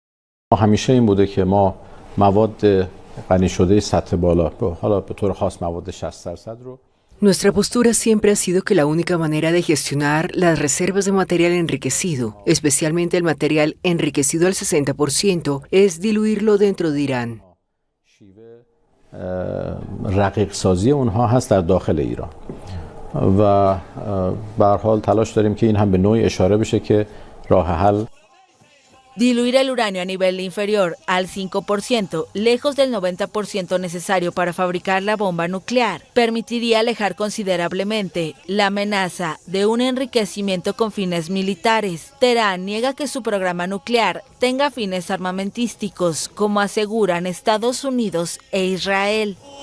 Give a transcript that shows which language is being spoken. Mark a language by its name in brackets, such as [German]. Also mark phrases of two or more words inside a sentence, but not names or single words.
[Spanish] Nuestra postura siempre ha sido que la única manera de gestionar las reservas de material enriquecido, especialmente el material enriquecido al 60%, es diluirlo dentro de Irán. [Persian] رقیق سازی اونها هست در داخل ایران و به هر حال تلاش داریم که این هم به نوعی اشاره بشه که راه حل [Spanish] Diluir el uranio a nivel inferior al 5%, lejos del 90% necesario para fabricar la bomba nuclear, permitiría alejar considerablemente la amenaza de un enriquecimiento con fines militares. Teherán niega que su programa nuclear tenga fines armamentísticos, como aseguran Estados Unidos e Israel.